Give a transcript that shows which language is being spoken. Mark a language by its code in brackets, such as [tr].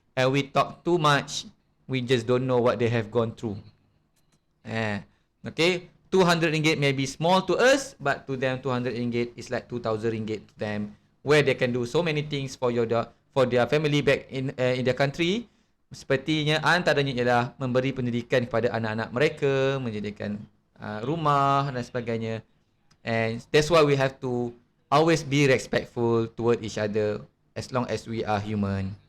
[en] and we talk too much, we just don't know what they have gone through. Okay, 200 ringgit may be small to us, but to them 200 ringgit is like 2000 ringgit to them, where they can do so many things for their family back in their country. [ms] Sepertinya antaranya ialah memberi pendidikan kepada anak-anak mereka, menjadikan rumah dan sebagainya. [en] And that's why we have to always be respectful toward each other as long as we are human.